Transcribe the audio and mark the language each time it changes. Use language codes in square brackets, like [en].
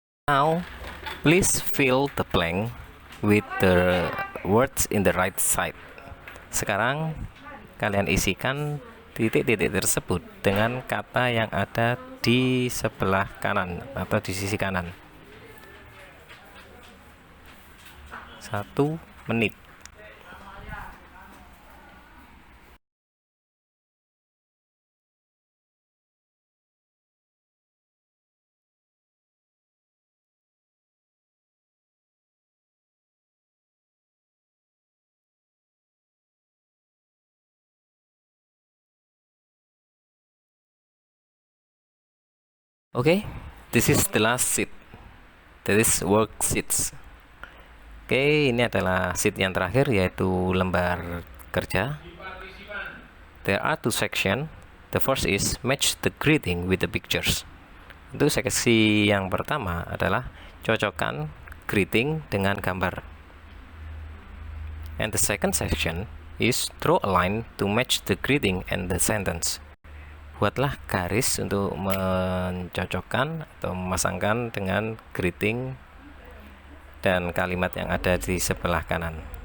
[en] Now, please fill the blank with the words in the right side. [id] Sekarang, kalian isikan titik-titik tersebut dengan kata yang ada di sebelah kanan atau di sisi kanan. 1 menit. [en] Okay, this is the last sheet. That is worksheets. [id] Oke, ini adalah sheet yang terakhir, yaitu lembar kerja. [en] There are two sections. The first is match the greeting with the pictures. [id] Untuk seksi yang pertama adalah cocokkan greeting dengan gambar. [en] And the second section is draw a line to match the greeting and the sentence. [id] Buatlah garis untuk mencocokkan atau memasangkan dengan greeting dan kalimat yang ada di sebelah kanan.